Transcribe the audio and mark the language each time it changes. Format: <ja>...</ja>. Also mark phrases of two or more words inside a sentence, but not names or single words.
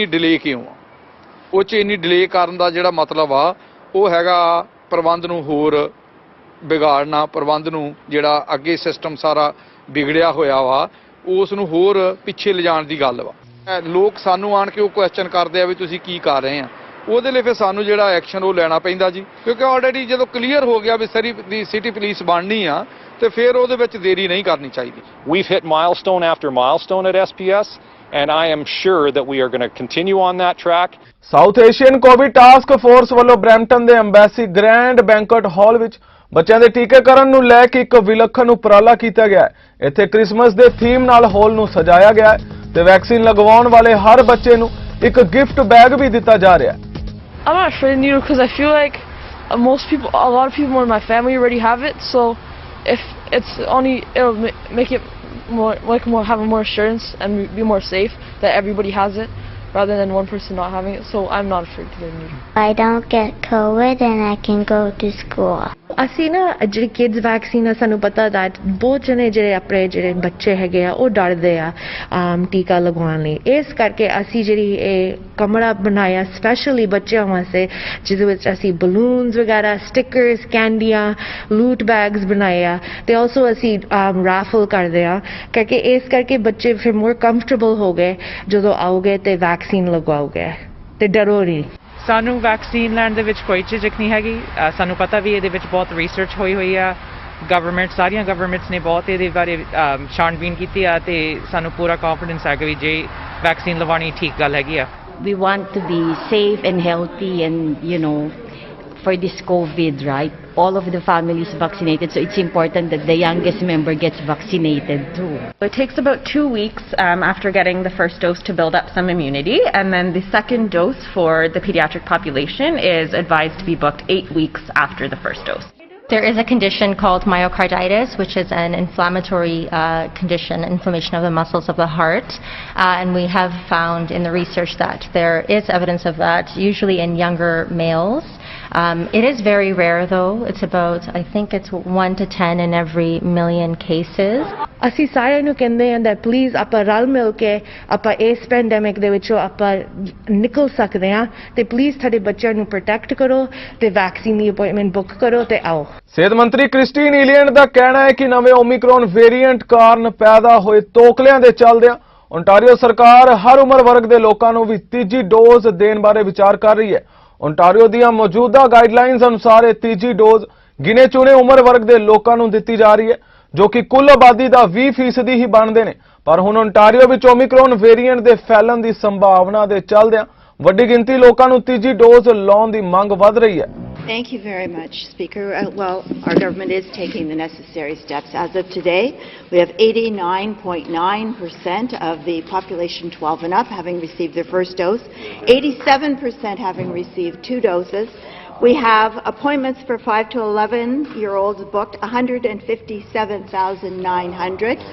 <pa>ਡਿਲੇ ਕਿਉਂ ਆ ਉਹ 'ਚ ਇੰਨੀ ਡਿਲੇ ਕਰਨ ਦਾ ਜਿਹੜਾ ਮਤਲਬ ਆ ਉਹ ਹੈਗਾ ਪ੍ਰਬੰਧ ਨੂੰ ਹੋਰ ਵਿਗਾੜਨਾ ਪ੍ਰਬੰਧ ਨੂੰ ਜਿਹੜਾ ਅੱਗੇ ਸਿਸਟਮ ਸਾਰਾ ਵਿਗੜਿਆ ਹੋਇਆ ਵਾ ਉਸ ਨੂੰ ਹੋਰ ਪਿੱਛੇ ਲਿਜਾਣ ਦੀ ਗੱਲ ਵਾ ਲੋਕ ਸਾਨੂੰ ਆਣ ਕੇ ਉਹ ਕੁਐਸਚਨ ਕਰਦੇ ਆ ਵੀ ਤੁਸੀਂ ਕੀ ਕਰ ਰਹੇ ਆ ਉਹਦੇ ਲਈ ਫਿਰ ਸਾਨੂੰ ਜਿਹੜਾ ਐਕਸ਼ਨ ਉਹ ਲੈਣਾ ਪੈਂਦਾ ਜੀ ਕਿਉਂਕਿ ਆਲਰੇਡੀ ਜਦੋਂ ਕਲੀਅਰ ਹੋ ਗਿਆ ਵੀ ਸਰੀ ਦੀ ਸਿਟੀ ਪੁਲਿਸ ਬਣਨੀ ਆ ਤੇ ਫਿਰ ਉਹਦੇ ਵਿੱਚ ਦੇਰੀ ਨਹੀਂ ਕਰਨੀ ਚਾਹੀਦੀ</pa> <en>We've hit milestone after milestone at SPS and I am sure that we are going to continue on that track.</en> <pa>ਸਾਊਥ ਏਸ਼ੀਅਨ ਕੋਵਿਡ ਟਾਸਕ ਫੋਰਸ ਵੱਲੋਂ ਬਰੈਂਪਟਨ ਦੇ ਐਮਬੈਸੀ ਗ੍ਰੈਂਡ ਬੈਂਕਟ ਹਾਲ ਵਿੱਚ ਬੱਚਿਆਂ ਦੇ ਟੀਕਾਕਰਨ ਨੂੰ ਲੈ ਕੇ ਇੱਕ ਵਿਲੱਖਣ ਉਪਰਾਲਾ ਕੀਤਾ ਗਿਆ ਹੈ ਇੱਥੇ ਕ੍ਰਿਸਮਸ ਦੇ ਥੀਮ ਨਾਲ ਹਾਲ ਨੂੰ ਸਜਾਇਆ ਗਿਆ ਹੈ ਤੇ ਵੈਕਸੀਨ ਲਗਵਾਉਣ ਵਾਲੇ ਹਰ ਬੱਚੇ ਨੂੰ ਇੱਕ</pa> <en>gift bag</en> <pa>ਵੀ ਦਿੱਤਾ ਜਾ ਰਿਹਾ ਹੈ</pa> <en>I'm not afraid of needle because I feel like a lot of people in my family already have it, so if it's only it'll make it more have more assurance and be more safe that everybody has it rather than one person not having it, so I'm not afraid to get a needle. I don't get COVID and I can go to school.</en> <pa>ਅਸੀਂ ਨਾ ਜਿਹੜੀ</pa> <en>kids vaccine</en> <pa>ਆ ਸਾਨੂੰ ਪਤਾ ਦਾ ਬਹੁਤ ਜਣੇ ਜਿਹੜੇ ਆਪਣੇ ਜਿਹੜੇ ਬੱਚੇ ਹੈਗੇ ਆ ਉਹ ਡਰਦੇ ਆ ਟੀਕਾ ਲਗਵਾਉਣ ਲਈ ਇਸ ਕਰਕੇ ਅਸੀਂ ਜਿਹੜੀ ਇਹ ਕਮਰਾ ਬਣਾਇਆ ਸਪੈਸ਼ਲੀ ਬੱਚਿਆਂ ਵਾਸਤੇ ਜਿਹਦੇ ਵਿੱਚ ਅਸੀਂ ਬਲੂਨਸ ਵਗੈਰਾ ਸਟਿਕਰਸ ਕੈਂਡੀਆਂ</pa> <en>loot bags</en> <pa>ਬਣਾਏ ਆ ਤੇ ਆਲਸੋ ਅਸੀਂ ਰੈਫਲ ਕਰਦੇ ਆ ਕਿਉਂਕਿ ਇਸ ਕਰਕੇ ਬੱਚੇ ਫਿਰ</pa> <en>more comfortable</en> <pa>ਹੋ ਗਏ ਜਦੋਂ ਆਓਗੇ ਤੇ ਵੈਕਸੀਨ ਲਗਵਾਓਗੇ ਤੇ ਡਰੋ ਨਹੀਂ ਸਾਨੂੰ ਵੈਕਸੀਨ ਲੈਣ ਦੇ ਵਿੱਚ ਕੋਈ ਝਿਜਕ ਨਹੀਂ ਹੈਗੀ ਸਾਨੂੰ ਪਤਾ ਵੀ ਇਹਦੇ ਵਿੱਚ ਬਹੁਤ ਰਿਸਰਚ ਹੋਈ ਆ ਗਵਰਨਮੈਂਟ ਸਾਰੀਆਂ ਗਵਰਨਮੈਂਟਸ ਨੇ ਬਹੁਤ ਇਹਦੇ ਬਾਰੇ ਛਾਣਬੀਨ ਕੀਤੀ ਆ ਤੇ ਸਾਨੂੰ ਪੂਰਾ ਕੌਨਫੀਡੈਂਸ ਹੈ ਕਿ ਜੇ ਵੈਕਸੀਨ ਲਵਾਉਣੀ ਠੀਕ ਗੱਲ ਹੈਗੀ ਆ</pa> <en>We want to be safe and healthy and for this COVID, right? All of the families vaccinated, so it's important that the youngest member gets vaccinated too. It takes about 2 weeks after getting the first dose to build up some immunity, and then the second dose for the pediatric population is advised to be booked 8 weeks after the first dose. There is a condition called myocarditis, which is an inflammatory condition, inflammation of the muscles of the heart. And we have found in the research that there is evidence of that, usually in younger males. It is very rare though. It's about, I think it's 1 to 10 in every million cases.</en> <pa>ਅਸੀਂ ਸਾਰਿਆਂ ਨੂੰ ਕਹਿੰਦੇ ਹਾਂ</pa> <en>that please</en> <pa>ਆਪਾਂ ਰਲ ਮਿਲ ਕੇ ਆਪਾਂ ਇਸ ਪੈਂਡੇਮਿਕ ਦੇ ਵਿੱਚੋਂ ਆਪਾਂ ਨਿਕਲ ਸਕਦੇ ਹਾਂ ਤੇ ਪਲੀਜ਼ ਤੁਹਾਡੇ ਬੱਚਿਆਂ ਨੂੰ ਪ੍ਰੋਟੈਕਟ ਕਰੋ ਤੇ ਵੈਕਸੀਨ ਦੀ</pa> <en>appointment book</en> <pa>ਕਰੋ ਤੇ ਆਓ ਸਿਹਤ ਮੰਤਰੀ ਕ੍ਰਿਸਟੀਨ ਇਲੀਅਟ ਦਾ ਕਹਿਣਾ ਹੈ ਕਿ ਨਵੇਂ ਓਮਿਕਰੋਨ ਵੇਰੀਐਂਟ ਕਾਰਨ ਪੈਦਾ ਹੋਏ ਤੋਕਲਿਆਂ ਦੇ ਚੱਲਦਿਆਂ ਓਨਟਾਰੀਓ ਸਰਕਾਰ ਹਰ ਉਮਰ ਵਰਗ ਦੇ ਲੋਕਾਂ ਨੂੰ ਵੀ ਤੀਜੀ ਡੋਜ਼ ਦੇਣ ਬਾਰੇ ਵਿਚਾਰ ਕਰ ਰਹੀ ਹੈ ओंटारियो ਦੀਆਂ ਮੌਜੂਦਾ ਗਾਈਡਲਾਈਨਸ ਅਨੁਸਾਰ ਇਹ ਤੀਜੀ ਡੋਜ਼ ਗਿਣੇ ਚੁਣੇ ਉਮਰ ਵਰਗ ਦੇ ਲੋਕਾਂ ਨੂੰ ਦਿੱਤੀ ਜਾ ਰਹੀ ਹੈ ਜੋ ਕਿ ਕੁੱਲ ਆਬਾਦੀ ਦਾ 20% ਹੀ ਬਣਦੇ ਨੇ ਪਰ ਹੁਣ ਓਂਟਾਰੀਓ ਵਿੱਚ ਓਮਿਕਰੋਨ ਵੇਰੀਐਂਟ ਦੇ ਫੈਲਣ ਦੀ ਸੰਭਾਵਨਾ ਦੇ ਚੱਲਦਿਆਂ ਵੱਡੀ ਗਿਣਤੀ ਲੋਕਾਂ ਨੂੰ ਤੀਜੀ ਡੋਜ਼ ਲਾਉਣ ਦੀ ਮੰਗ ਵਧ ਰਹੀ ਹੈ।</pa> <en>Thank you very much, Speaker. Well, our government is taking the necessary steps. As of today, we have 89.9% of the population 12 and up having received their first dose, 87% having received 2 doses. We have appointments for 5 to 11-year-olds booked, 157,900.</en>